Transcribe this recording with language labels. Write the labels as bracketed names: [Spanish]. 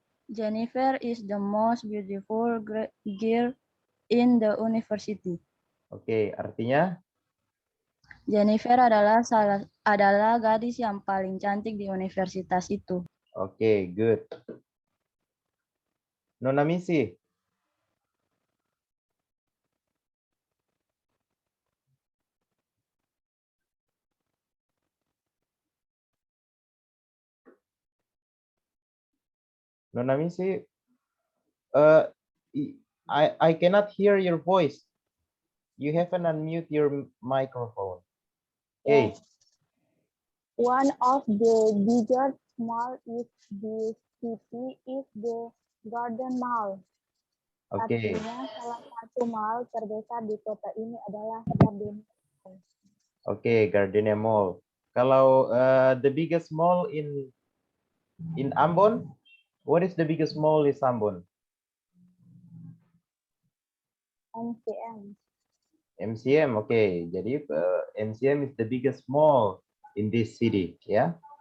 [English] Jennifer is the most beautiful girl in the university. [Indonesian] Oke, artinya Jennifer adalah gadis yang paling cantik di universitas itu. [English] oke, good. [Indonesian] Nona Misi. [English] Nona Misi, I cannot hear your voice. You haven't unmute your microphone. Okay. One of the biggest mall in the city is the Garden Mall. Oke. [Indonesian] Artinya salah satu mall terbesar di kota ini adalah Garden Mall. Oke, Gardenia Mall. Kalau [English] the biggest mall in Ambon, what is the biggest mall in Ambon? MCM. MCM, oke. Jadi MCM is the biggest mall in this city, ya.